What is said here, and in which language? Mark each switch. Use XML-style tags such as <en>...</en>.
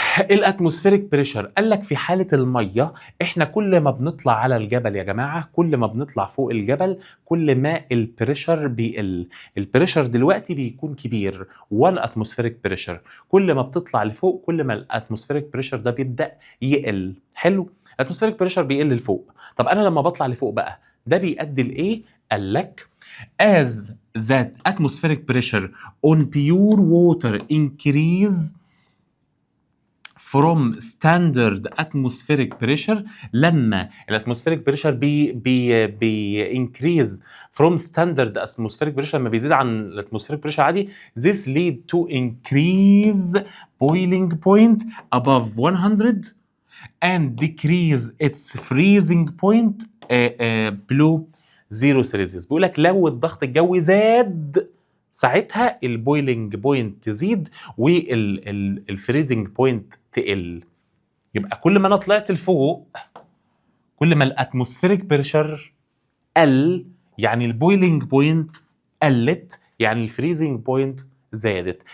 <ar>الاتموسفيريك بريشر قال لك في حاله الميه، احنا كل ما بنطلع على الجبل يا جماعه، كل ما بنطلع فوق الجبل كل ما البريشر بيقل. البريشر دلوقتي بيكون كبير 1 اتموسفيريك بريشر، كل ما بتطلع لفوق كل ما الاتموسفيريك بريشر ده بيبدا يقل. حلو، الاتموسفيريك بريشر بيقل لفوق. طب انا لما بطلع لفوق بقى ده بيؤدي لايه؟ قال لك</ar> <en>as that atmospheric pressure on pure water increase from standard atmospheric pressure.</en> <ar>لما الاتموسفيريك بريشر بي</ar> <en>increase from standard atmospheric pressure،</en> <ar>لما بيزيد عن الاتموسفيريك بريشر عادي،</ar> <en>this lead to increase boiling point above 100 and decrease its freezing point below 0 Celsius.</en> <ar>بيقول لك لو الضغط الجوي زاد ساعتها البويلنج بوينت تزيد والفريزنج بوينت تقل. يبقى كل ما انا طلعت لفوق كل ما الاتموسفيريك بريشر قل، يعني البويلنج بوينت قلت، يعني الفريزنج بوينت زادت.</ar>